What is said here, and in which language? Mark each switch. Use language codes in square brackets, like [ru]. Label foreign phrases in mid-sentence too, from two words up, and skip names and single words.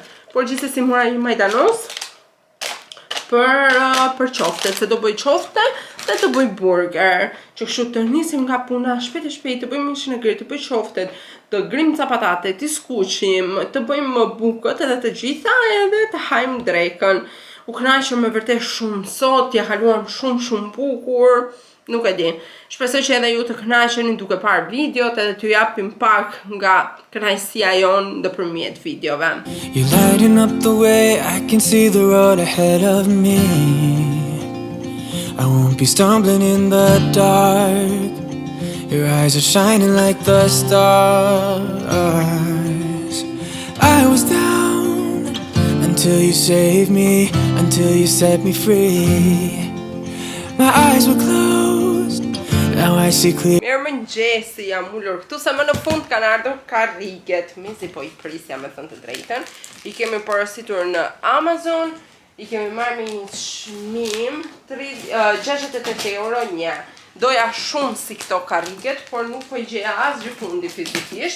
[sq] Por gjithsesi mora një majdanos për qofte, se do bëj qofte dhe të bëj burger, që kështu të nisim nga puna shpejt e shpejt, të bëjmë mishin e grirë, të bëj qoftet, të grim ca patate, të skuqim, të bëjmë bukët edhe të gjitha edhe të hajmë drekën. U kënaqem me vërtet shumë sot, ja kaluam shumë bukur. Nuk e di. Shpresoj që edhe ju të kënaqeni duke parë videot edhe t'ju japim pak nga kënaqësia jon nëpërmjet videove. [en] You lighting up the way, I can see the road ahead of me. I won't be stumbling in the dark. Your eyes are shining like the stars. I was down until you saved me, until you set me free. My eyes were closed, now I see clear. [sq] Mirëmëngjesi, jam ullur këtu se më në fund kanë ardhur karriget. Mezi po i prisja me thënë të drejtën. I kemi porositur në Amazon, i kemi marrë me një çmim 68 euro një. Doja shumë si këto karriget, por nuk po i gjeja asgjë fundi fizikisht.